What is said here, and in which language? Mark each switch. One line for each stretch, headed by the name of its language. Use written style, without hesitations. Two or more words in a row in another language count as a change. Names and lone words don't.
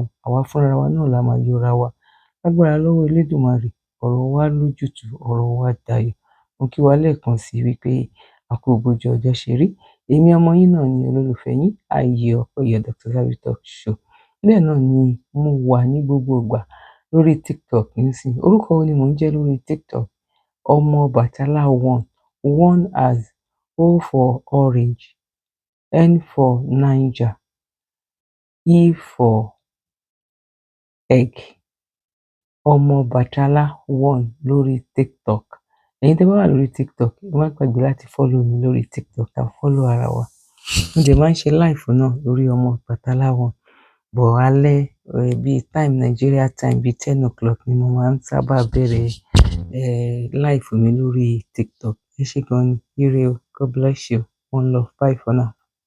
Yoruba: Àwa fúnra wa náà la máa yọra wa. Lágbára lọ́wọ́ Elédùmarè, ọ̀rọ̀ wa lójútùú, ọ̀rọ̀ wa dayọ̀. Mo kí wa lẹ́ẹ̀kan sí wípé a kú bójú ọjọ́ ṣe rí. Èmi ọmọ yín náà ni olólùfẹ́ yín, Ayọ̀ Ọpẹ́yẹ Dr. Zabby Talk Show. Bẹ́ẹ̀ náà ni mo wà ní gbogbo ìgbà lórí TikTok nísìnyí. Orúkọ wo ni mò ń jẹ́ lórí TikTok? Ọmọ Bàtálá 1.
English: 1 as O for Orange, N for Niger, E for Egg.
Yoruba: Ọmọ Bàtálá 1 lórí TikTok. Ẹ̀yin tẹ́ bá wà lórí TikTok, ẹ má gbàgbé láti follow mi lórí TikTok, ká follow ara wa. Mo dẹ̀ máa ń ṣe live náà lórí Ọmọ Bàtálá 1. Bọ̀ alẹ́ bí time Nigeria time bí
English: 10 o'clock
Yoruba: ni mo máa ń sábà bẹ̀rẹ̀ live mi lórí TikTok. Ẹ ṣé gan ni. Ire o.
English: God bless you. One love. Bye for now.